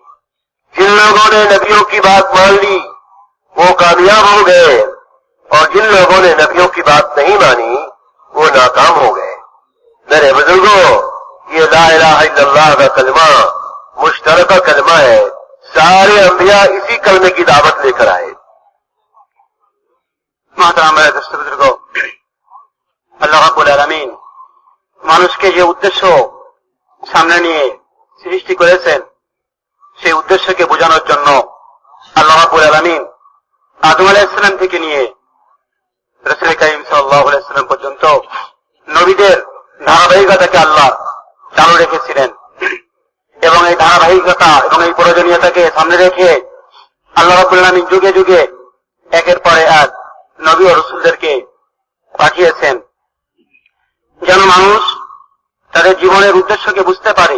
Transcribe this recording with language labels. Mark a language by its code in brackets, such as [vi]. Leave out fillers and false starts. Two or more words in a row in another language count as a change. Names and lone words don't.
[ur] جن لوگوں نے نبیوں کی بات مان لی وہ کامیاب ہو گئے اور جن لوگوں نے نبیوں کی بات نہیں مانی وہ ناکام ہو گئے۔ میرے بزرگوں، یہ [ar] لا الہ الا اللہ [ur] کا کلمہ مشترکہ کلمہ ہے، سارے انبیاء اسی کلمے کی دعوت لے کر آئے۔ محترم بزرگوں، [bn] আল্লাহ [ar] ربّ العالمين [bn] মানুষকে যে উদ্দেশ্য সামনে নিয়ে সৃষ্টি করেছেন সেই উদ্দেশ্যকে বোঝানোর জন্য আল্লাহ [ar] ربّ العالمين [bn] আদম [ar] عليه السلام [bn] থেকে নিয়ে রাসূল কারীম [ar] صلى الله عليه وسلم [bn] পর্যন্ত নবীদের ধারাবাহিকতাকে আল্লাহ চালু রেখেছিলেন এবং এই ধারাবাহিকতা এবং এই প্রয়োজনীয়তাকে সামনে রেখে আল্লাহ [ar] ربّ العالمين [bn] যুগে যুগে একের পর এক নবী ও রাসূলদেরকে পাঠিয়েছেন যেন মানুষ তাদের জীবনের উদ্দেশ্যকে বুঝতে পারে।